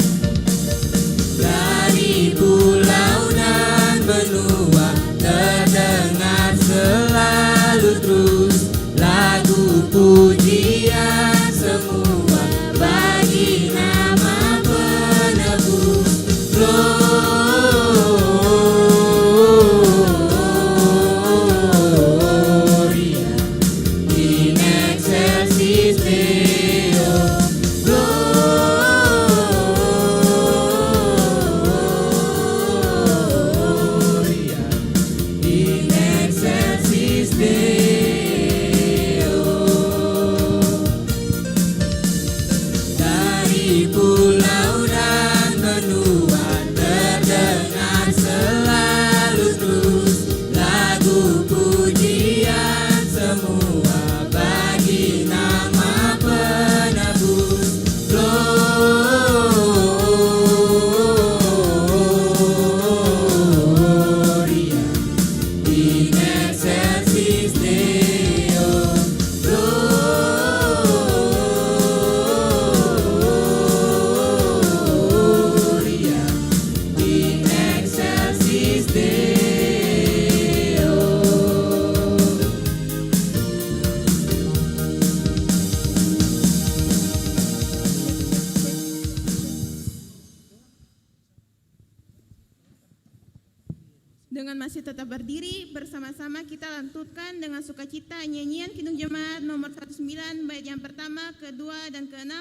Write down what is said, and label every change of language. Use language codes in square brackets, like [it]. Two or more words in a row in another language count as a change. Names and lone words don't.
[id] Dari pulau dan benua terdengar selalu terus lagu pujian semua bagi nama penebus. [la] Gloria in excelsis Deo. Gloria in excelsis Deo. [id] Dari pulau dan benua terdengar selalu terus lagu pujian semua bagi nama penebus. [la] Gloria in excelsis Deo. Gloria in excelsis Deo. [id] Dengan masih tetap berdiri, bersama-sama kita lantunkan dengan sukacita nyanyian Kidung Jemaat nomor 19 bait yang pertama, kedua, dan keenam.